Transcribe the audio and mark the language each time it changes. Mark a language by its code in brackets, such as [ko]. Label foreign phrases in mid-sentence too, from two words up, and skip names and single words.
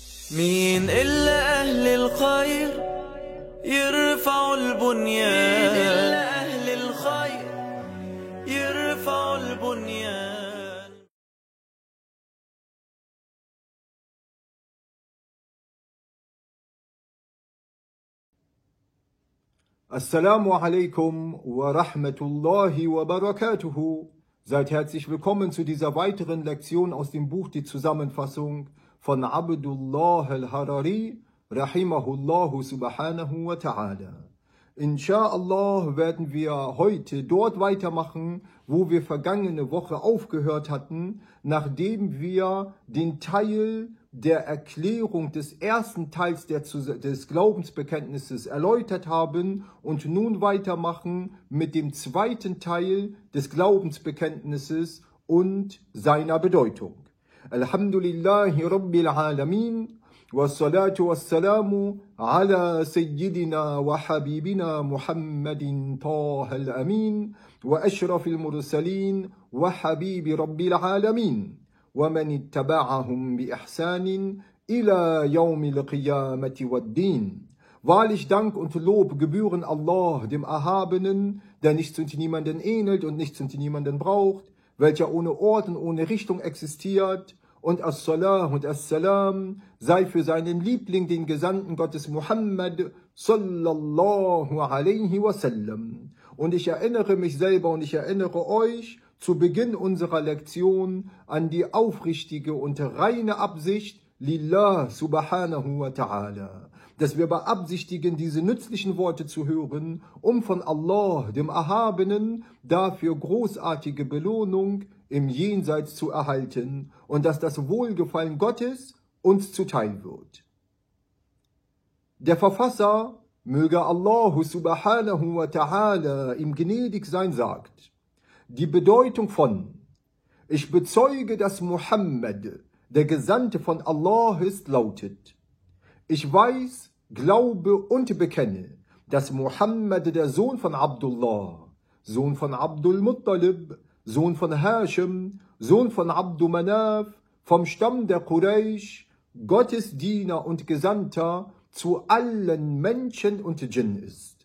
[ar] مين إلا أهل الخير يرفعوا البنيان، مين إلا أهل الخير يرفعوا البنيان. السلام عليكم ورحمة الله وبركاته. [de] Seid herzlich willkommen zu dieser weiteren Lektion aus dem Buch Die Zusammenfassung von Abdullah al-Harari, [ar] رحمه الله سبحانه وتعالى. [de] Insha'Allah werden wir heute dort weitermachen, wo wir vergangene Woche aufgehört hatten, nachdem wir den Teil der Erklärung des ersten Teils des Glaubensbekenntnisses erläutert haben und nun weitermachen mit dem zweiten Teil des Glaubensbekenntnisses und seiner Bedeutung. [ar] الحمد لله رب العالمين. والصلاة والسلام على سيدنا وحبيبنا محمد طه الأمين وأشرف المرسلين وحبيب رب العالمين ومن اتبعهم بإحسان إلى يوم القيامة والدين. [de] Wahrlich Dank und Lob gebühren Allah, dem Erhabenen, der nichts und niemanden ähnelt und nichts und niemanden braucht, welcher ohne Ort und ohne Richtung existiert. Und As-Salah und As-Salam sei für seinen Liebling, den Gesandten Gottes Muhammad [ar] صلى الله عليه وسلم. [de] Und ich erinnere mich selber und ich erinnere euch zu Beginn unserer Lektion an die aufrichtige und reine Absicht [ar] لله سبحانه وتعالى, [de] dass wir beabsichtigen, diese nützlichen Worte zu hören, um von Allah, dem Erhabenen, dafür großartige Belohnung im Jenseits zu erhalten und dass das Wohlgefallen Gottes uns zuteil wird. Der Verfasser, möge Allah [ar] سبحانه وتعالى [de] ihm gnädig sein, sagt: Die Bedeutung von Ich bezeuge, dass Muhammad der Gesandte von Allah ist, lautet: Ich weiß, glaube und bekenne, dass Muhammad der Sohn von Abdullah, Sohn von Abdul Muttalib, Sohn von Hashim, Sohn von Abdu Manaf, vom Stamm der Quraysh, Gottes Diener und Gesandter zu allen Menschen und Djinn ist.